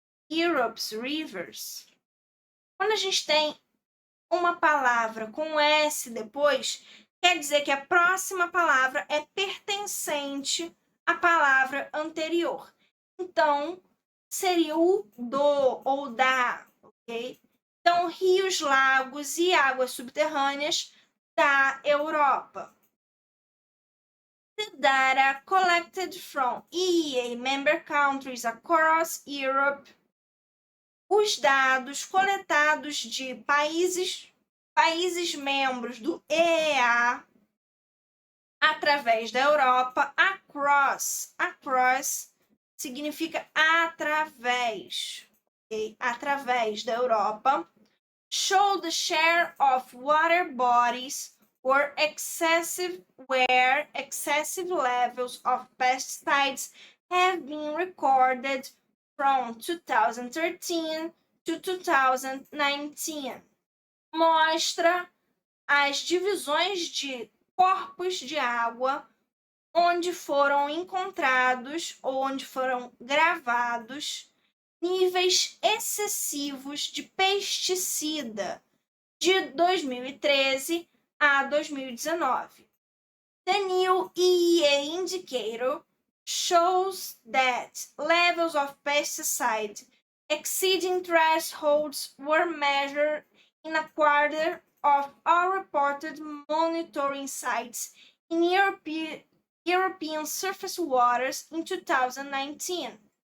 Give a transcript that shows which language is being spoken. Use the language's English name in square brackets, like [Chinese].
[English] Europe's rivers. [Portuguese] Quando a gente tem uma palavra com S depois, quer dizer que a próxima palavra é pertencente à palavra anterior. Então, seria o do ou da, ok? Então, rios, lagos e águas subterrâneas da Europa. [English] The data collected from EEA member countries across Europe. [Portuguese] Os dados coletados de países membros do EEA através da Europa, across significa através, okay? Através da Europa, [English] show the share of water bodies where excessive levels of pesticides have been recorded from 2013 to 2019. [Portuguese] Mostra as divisões de corpos de água onde foram encontrados ou onde foram gravados níveis excessivos de pesticida de 2013 a 2019. [English] The new EEA indicator shows that levels of pesticide exceeding thresholds were measured in a quarter of all reported monitoring sites in European surface waters in 2019.